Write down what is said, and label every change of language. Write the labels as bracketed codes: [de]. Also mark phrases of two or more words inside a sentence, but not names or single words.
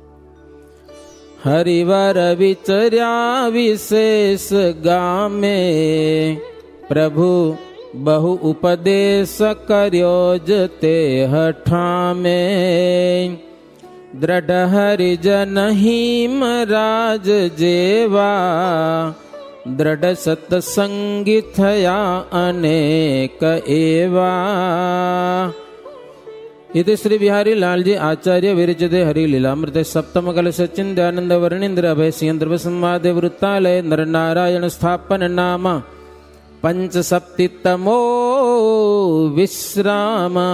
[gu] હરિવર વિચર્યા વિશેષ ગામે પ્રભુ બહુ ઉપદેશ કર્યો જ તે હઠામે. દ્રઢ હરિજન હિમરાજ જેવા દ્રઢ સત્સંગી થયા અનેક એવા. [sa] इति श्री बिहारी लालजी आचार्य विरचिते हरिलीलामृते सप्तम कल सचिन दयानंद वर्णेन्द्र अभय सिंह संवादे वृत्तालय नर नारायण स्थापन नाम पंचसप्तितमो विश्राम.